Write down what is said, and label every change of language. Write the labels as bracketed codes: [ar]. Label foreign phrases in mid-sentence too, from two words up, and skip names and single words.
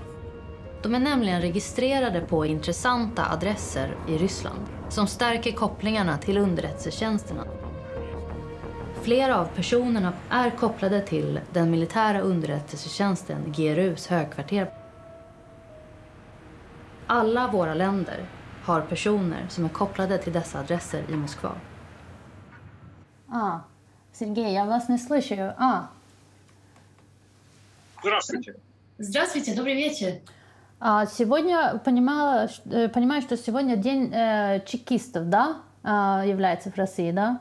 [sv] De är nämligen registrerade på intressanta adresser i Ryssland som stärker kopplingarna till underrättelsetjänsterna. Flera av personerna är kopplade till den militära underrättelsetjänsten GRUs högkvarter. Alla våra länder har personer som är kopplade till dessa adresser i Moskva. [ru] Сергей, я вас не слышу. Здравствуйте. Здравствуйте, добрый вечер. Сегодня понимаю, что сегодня день чекистов, да, является в России, да?